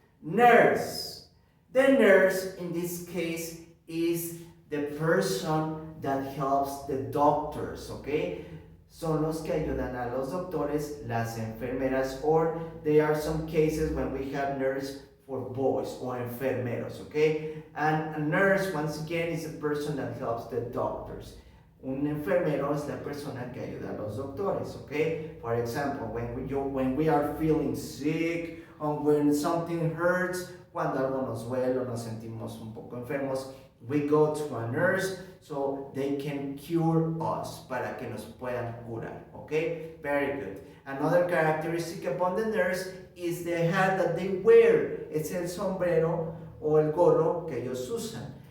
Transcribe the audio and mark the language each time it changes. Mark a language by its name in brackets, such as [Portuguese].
[English] Nurse. The nurse, in this case, is the person that helps the doctors. Okay? [Spanish] Son los que ayudan a los doctores, las enfermeras, [English] or there are some cases when we have nurse for boys or enfermeros, okay? And a nurse, once again, is a person that helps the doctors. [Spanish] Un enfermero es la persona que ayuda a los doctores, okay? [English] For example, when we are feeling sick or when something hurts, [Spanish] cuando algo nos duele o nos sentimos un poco enfermos, [English] we go to a nurse so they can cure us, [Spanish] para que nos puedan curar, [English] okay? Very good. Another characteristic upon the nurse is the hat that they wear. [Spanish] Es el sombrero o el gorro que ellos usan.